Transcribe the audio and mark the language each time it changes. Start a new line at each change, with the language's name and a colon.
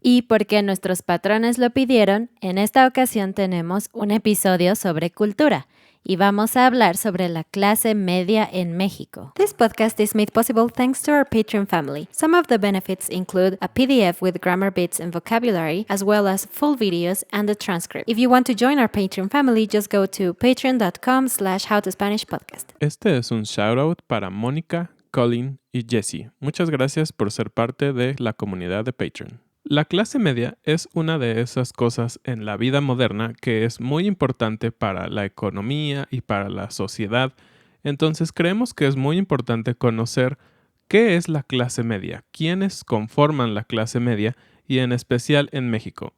Spanish: Y porque nuestros patrones lo pidieron, en esta ocasión tenemos un episodio sobre cultura. Y vamos a hablar sobre la clase media en México.
English: This podcast is made possible thanks to our Patreon family. Some of the benefits include a PDF with grammar bits and vocabulary, as well as full videos and a transcript. If you want to join our Patreon family, just go to patreon.com/howtospanishpodcast.
Spanish: Este es un shoutout para Mónica, Colin y Jessie. Muchas gracias por ser parte de la comunidad de Patreon. La clase media es una de esas cosas en la vida moderna que es muy importante para la economía y para la sociedad. Entonces creemos que es muy importante conocer qué es la clase media, quiénes conforman la clase media y en especial en México.